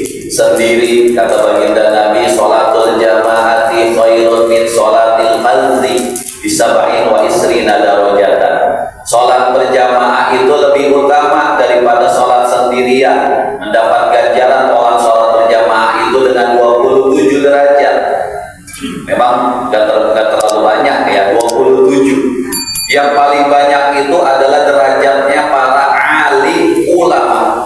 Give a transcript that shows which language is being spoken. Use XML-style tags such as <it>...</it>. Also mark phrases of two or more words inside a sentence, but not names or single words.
<id>sendiri. Kata baginda Nabi,</id> <ar>صلاة الجماعة خير من صلاة الفذ بسبع وعشرين درجة.</ar> <id>Sholat berjamaah itu lebih utama daripada sholat sendirian. Mendapat ganjaran orang sholat berjamaah itu dengan 27 derajat. Memang gak terlalu banyak ya, 27. Yang paling banyak itu adalah derajatnya para alim ulama.</id>